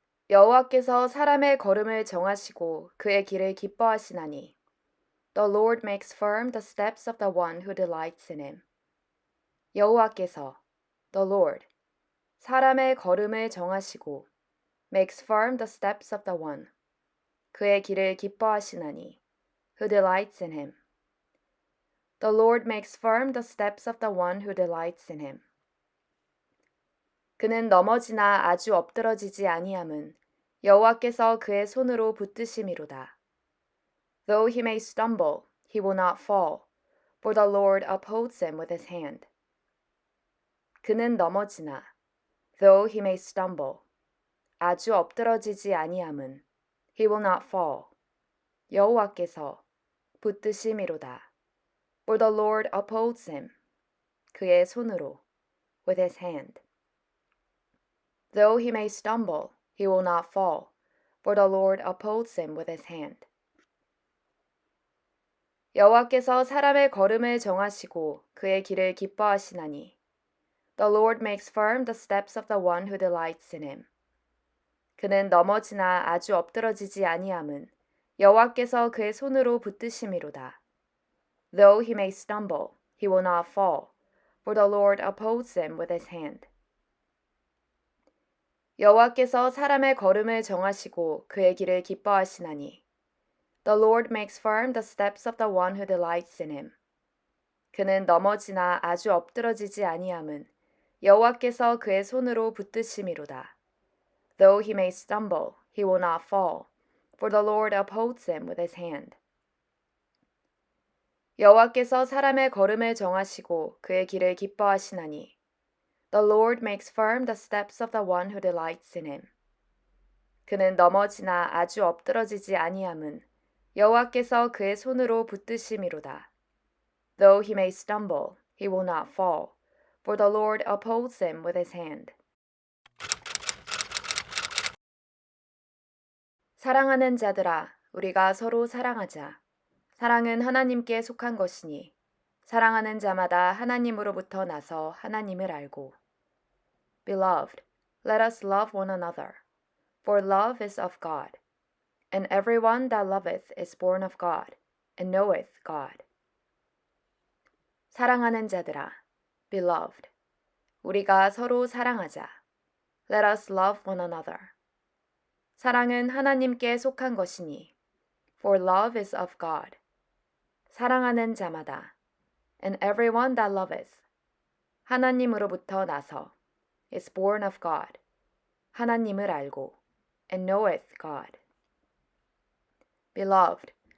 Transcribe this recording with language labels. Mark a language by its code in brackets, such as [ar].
[ko] 여호와께서 사람의 걸음을 정하시고 그의 길을 기뻐하시나니. [en] The Lord makes firm the steps of the one who delights in Him. [ko] 여호와께서, [en] the Lord, [ko] 사람의 걸음을 정하시고 [en] makes firm the steps of the one, [ko] 그의 길을 기뻐하시나니, [en] who delights in Him. The Lord makes firm the steps of the one who delights in Him. [ko] 그는 넘어지나 아주 엎드러지지 아니함은 여호와께서 그의 손으로 붙드심이로다. [en] Though he may stumble, he will not fall, for the Lord upholds him with His hand. [ko] 그는 넘어지나, [en] though he may stumble, [ko] 아주 엎드러지지 아니함은 [en] he will not fall, [ko] 여호와께서 붙드심이로다. [en] For the Lord upholds him, [ko] 그의 손으로, [en] with His hand. Though he may stumble, he will not fall, for the Lord upholds him with His hand. [ko] 여호와께서 사람의 걸음을 정하시고 그의 길을 기뻐하시나니. [en] The Lord makes firm the steps of the one who delights in Him. [ko] 그는 넘어지나 아주 엎드러지지 아니함은 여호와께서 그의 손으로 붙드심이로다. [en] Though he may stumble, he will not fall, for the Lord upholds him with His hand. [ko] 여호와께서 사람의 걸음을 정하시고 그의 길을 기뻐하시나니. [en] The Lord makes firm the steps of the one who delights in Him. [ko] 그는 넘어지나 아주 엎드러지지 아니함은 여호와께서 그의 손으로 붙드심이로다. [en] Though he may stumble, he will not fall, for the Lord upholds him with His hand. [ko] 여호와께서 사람의 걸음을 정하시고 그의 길을 기뻐하시나니. [en] The Lord makes firm the steps of the one who delights in Him. [ko] 그는 넘어지나 아주 엎드러지지 아니함은 여호와께서 그의 손으로 붙드심이로다. [en] Though he may stumble, he will not fall, for the Lord upholds him with His hand. [ko] 사랑하는 자들아, 우리가 서로 사랑하자. 사랑은 하나님께 속한 것이니 사랑하는 자마다 하나님으로부터 나서 하나님을 알고. [en] Beloved, let us love one another, for love is of God, and everyone that loveth is born of God, and knoweth God. [ko] 사랑하는 자들아, [en] beloved, [ko] 우리가 서로 사랑하자. [en] Let us love one another. [ko] 사랑은 하나님께 속한 것이니, [en] for love is of God. [ko] 사랑하는 자마다, [en] and everyone that loveth, [ko] 하나님으로부터 나서, [en] is born of God, [ko] 하나님을 알고, [en] and knoweth God. Beloved,